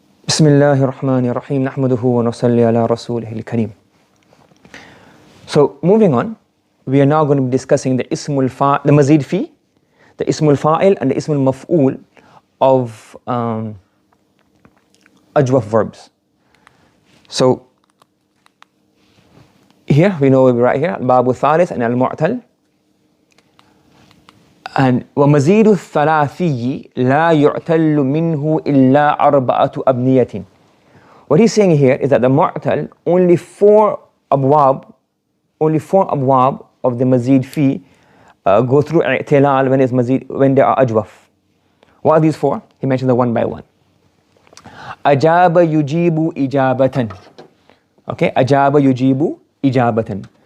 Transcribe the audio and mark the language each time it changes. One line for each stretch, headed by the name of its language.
Arabic: بسم الله الرحمن الرحيم نحمده ونصلي على رسوله الكريم.
English: So moving on, we are now going to be discussing the mazid fi, the ismul fa'il and the ismul maf'ul of ajwaf verbs. So here we know we're right here, al-babu thalith and al-mu'tal.
Arabic: And ومزيد الثلاثي لا يعتل منه إلا أربعة أبنية.
English: What he's saying here is that the mu'tal, only four abwab of the mazid fi go through i'tilal when they are ajwaf. What are these four? He mentions them one by one. Ajaba yujibu ijabatan. Okay, ajaba yujibu ijabatan.